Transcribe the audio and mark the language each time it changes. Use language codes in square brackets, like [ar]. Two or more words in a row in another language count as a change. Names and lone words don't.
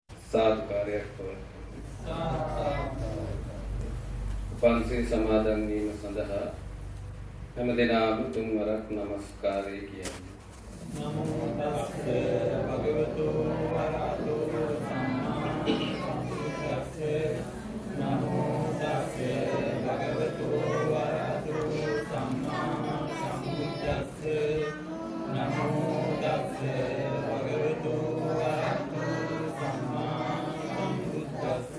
[si] සාදුකාරයක් පවත්වමු. පන්සිල් සමාදන් වීම සඳහා හැම දිනම තුන්වරක් নমස්කාරය කියමු. [pi] නමෝ තස්ස භගවතු වරහතෝ සම්මා සම්බුද්දස්ස. නමෝ තස්ස භගවතු වරහතෝ සම්මා සම්බුද්දස්ස. නමෝ තස්ස භගවතු වරහතෝ සම්මා සම්බුද්දස්ස.